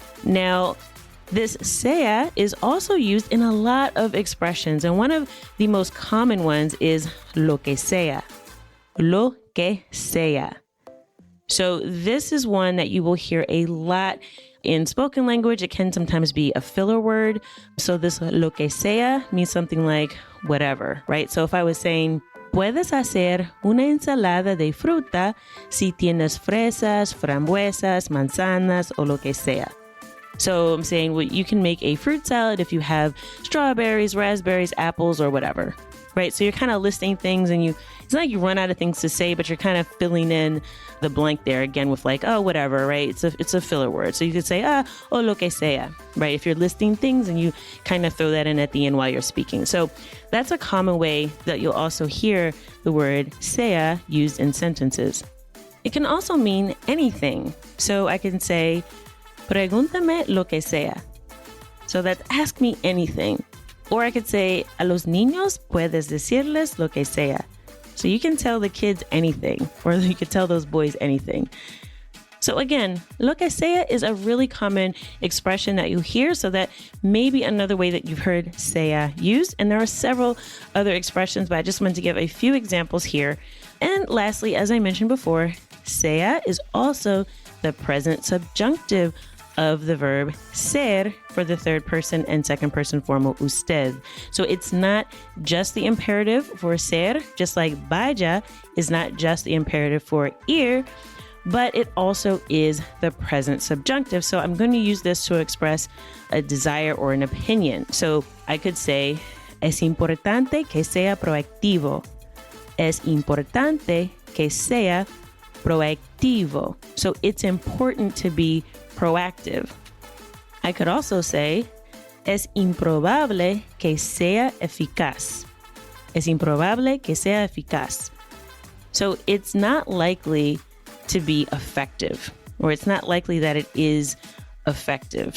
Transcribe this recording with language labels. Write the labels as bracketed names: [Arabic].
[English] Now, this sea is also used in a lot of expressions, and one of the most common ones is [Spanish] lo que sea. Lo que sea. [English] So this is one that you will hear a lot in spoken language. It can sometimes be a filler word. So this [Spanish] lo que sea [English] means something like whatever, right? So if I was saying, [Spanish] puedes hacer una ensalada de fruta si tienes fresas, frambuesas, manzanas, o lo que sea. [English] So I'm saying, well, you can make a fruit salad if you have strawberries, raspberries, apples, or whatever, right? So you're kind of listing things, and it's not like you run out of things to say, but you're kind of filling in the blank there again with like, oh, whatever, right? It's a filler word. So you could say, [Spanish] o lo que sea, [English] right? If you're listing things and you kind of throw that in at the end while you're speaking. So that's a common way that you'll also hear the word sea used in sentences. It can also mean anything. So I can say, [Spanish] pregúntame lo que sea. [English] So that's ask me anything. Or I could say, [Spanish] a los niños puedes decirles lo que sea. [English] So you can tell the kids anything, or you could tell those boys anything. So again, [Spanish] lo que sea [English] is a really common expression that you hear, so that may be another way that you've heard sea used. And there are several other expressions, but I just wanted to give a few examples here. And lastly, as I mentioned before, sea is also the present subjunctive of the verb ser for the third person and second person formal usted. So it's not just the imperative for ser, just like vaya is not just the imperative for ir, but it also is the present subjunctive. So I'm going to use this to express a desire or an opinion. So I could say, [Spanish] Es importante que sea proactivo. Es importante que sea proactivo. [English] So it's important to be proactive. I could also say, [Spanish] es improbable que sea eficaz. Es improbable que sea eficaz. [English] So it's not likely to be effective, or it's not likely that it is effective.